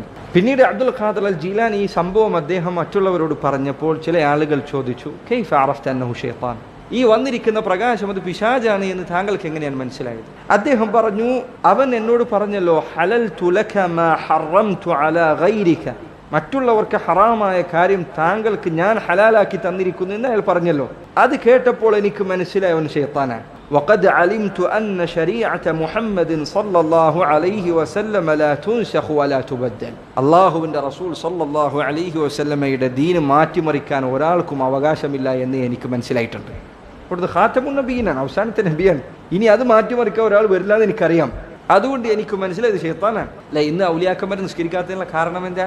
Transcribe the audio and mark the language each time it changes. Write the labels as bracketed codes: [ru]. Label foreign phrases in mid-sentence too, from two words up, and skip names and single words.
[ml] പിന്നീട് അബ്ദുൽ ഖാദിർ അൽ ജീലാനി ഈ സംഭവം അദ്ദേഹം മറ്റുള്ളവരോട് പറഞ്ഞപ്പോൾ ചില ആളുകൾ ചോദിച്ചു, [ar] كيف عرفت أنه شيطان, [ml] ഈ വന്നിരിക്കുന്ന പ്രകാശം അത് പിശാചാണ് എന്ന് താങ്കൾക്ക് എങ്ങനെയാണ് മനസ്സിലായത്? അദ്ദേഹം പറഞ്ഞു, അവൻ എന്നോട് പറഞ്ഞല്ലോ, [ar] حللت لك ما حرمت على غيرك, [ml] മറ്റുള്ളവർക്ക് ഹറാമായ കാര്യം താങ്കൾക്ക് ഞാൻ ഹലാലാക്കി തന്നിരിക്കുന്നു എന്ന് അയാൾ പറഞ്ഞല്ലോ. അത് കേട്ടപ്പോൾ എനിക്ക് മനസ്സിലായി അവൻ ശൈത്താനാണ്. [ar] وقد علمت أن شريعة محمد صلى الله عليه وسلم لا تنسخ ولا تبدل. [ml] അല്ലാഹുവിൻ്റെ റസൂൽ [ar] صلى الله عليه وسلم [ml] ദീൻ മാറ്റിമറിക്കാൻ ഒരാൾക്കും അവകാശമില്ല എന്ന് എനിക്ക് മനസ്സിലായിട്ടുണ്ട്. ഇവിടുത്തെ ഖാതമുൻ നബിയാണ്, അവസാനത്തെ നബിയാണ്. ഇനി അത് മാറ്റിമറിക്കാൻ ഒരാൾ വരില്ല എന്ന് എനിക്കറിയാം. അതുകൊണ്ട് എനിക്ക് മനസ്സിലായത് ശൈത്താനാണ്. അല്ല, ഇന്ന് ഔലിയാക്കന്മാർ നിസ്കരിക്കാത്തതിനുള്ള കാരണം എന്താണ്?